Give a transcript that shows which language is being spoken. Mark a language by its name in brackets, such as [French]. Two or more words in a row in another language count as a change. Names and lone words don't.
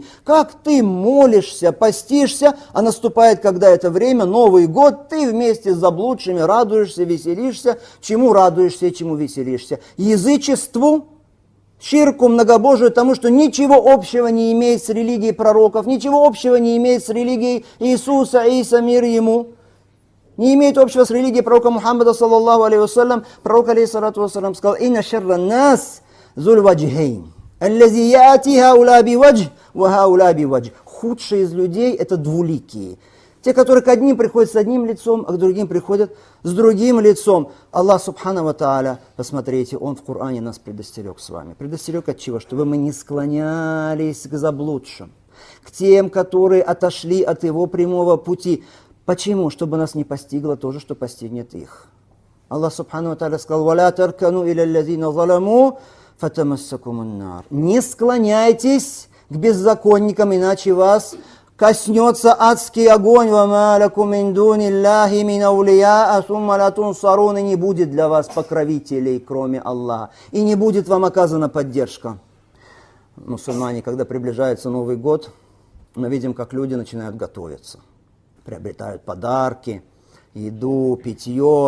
[Russian] Как ты молишься, постишься, а наступает, когда это время, Новый год, ты вместе с заблудшими радуешься, веселишься. Чему радуешься и чему веселишься? Язычеству? Ширку, многобожию, тому, что ничего общего не имеет с религией пророков, ничего общего не имеет с религией Иисуса, Иса, мир ему, не имеет общего с религией пророка Мухаммада, [Arabic] صلى الله عليه وسلم. [Russian] Пророк, [Arabic] عليه الصلاة والسلام, [Russian] сказал: [Arabic] «إن شر الناس ذو الوجهين الذي يأتي هؤلاء بوجه وهؤلاء بوجه». [Russian] Худшие из людей – это двуликие. Те, которые к одним приходят с одним лицом, а к другим приходят с другим лицом. [Arabic] الله سبحانه وتعالى, [Russian] посмотрите, Он в Коране нас предостерег с вами. Предостерег от чего? Чтобы мы не склонялись к заблудшим, к тем, которые отошли от Его прямого пути. Почему? Чтобы нас не постигло то же, что постигнет их. Аллах [Arabic] سبحانه وتعالى [Russian] сказал: [Arabic] «ولا تركنوا إلى الذين ظلموا فتمسكم النار». [Russian] Не склоняйтесь к беззаконникам, иначе вас коснется адский огонь. [Arabic] «وما لكم من دون الله من أولياء ثم لا تنصرون». [Russian] И не будет для вас покровителей, кроме Аллаха. И не будет вам оказана поддержка. Мусульмане, когда приближается Новый год, мы видим, как люди начинают готовиться. Приобретают подарки, еду, питье.